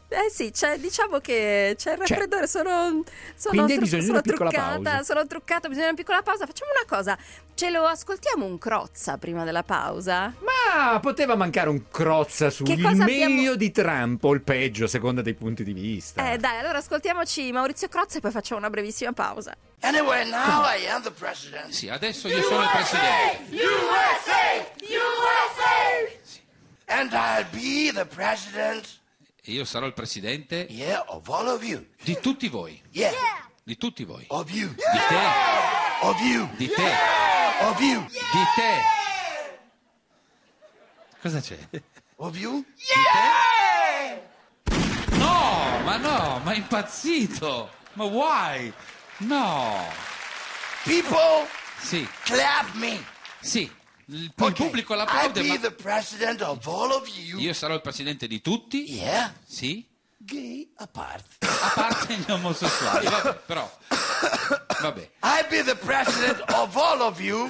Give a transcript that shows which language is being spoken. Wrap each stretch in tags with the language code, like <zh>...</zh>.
<it>Eh sì, cioè, diciamo che c'è il raffreddore, sono truccata, bisogna una piccola pausa. Facciamo una cosa, ce lo ascoltiamo un Crozza prima della pausa? Ma poteva mancare un Crozza sul meglio di Trump o il peggio, a seconda dei punti di vista. Dai, allora ascoltiamoci Maurizio Crozza e poi facciamo una brevissima pausa.</it> <en>Anyway, now I am the president.</en> <it>Sì, adesso io sono il presidente.</it> <en>USA! USA! And I'll be the president.</en> <it>E io sarò il presidente.</it> <en>Yeah, of all of you.</en> <it>Di tutti voi.</it> <en>Yeah.</en> <it>Di tutti voi.</it> <en>Of you.</en> <it>Di te.</it> <en>Of you.</en> <it>Di te.</it> <en>Of you.</en> <it>Di te. Cosa c'è?</it> <en>Of you.</en> <it>Yeah! Di te. No, ma è impazzito. Ma why? No.</it> <en>People.</en> <it>Sì.</it> <en>Clap me.</en> <it>Sì. Il pubblico l'applaude.</it> <en>I'll be the president of all of you.</en> <it>Io sarò il presidente di tutti.</it> <en>Yeah.</en> <it>Sì.</it> <en>Gay apart.</en> <it>A parte gli omosessuali. Vabbè, però. Vabbè.</it> <en>I'll be the president of all of you.</en>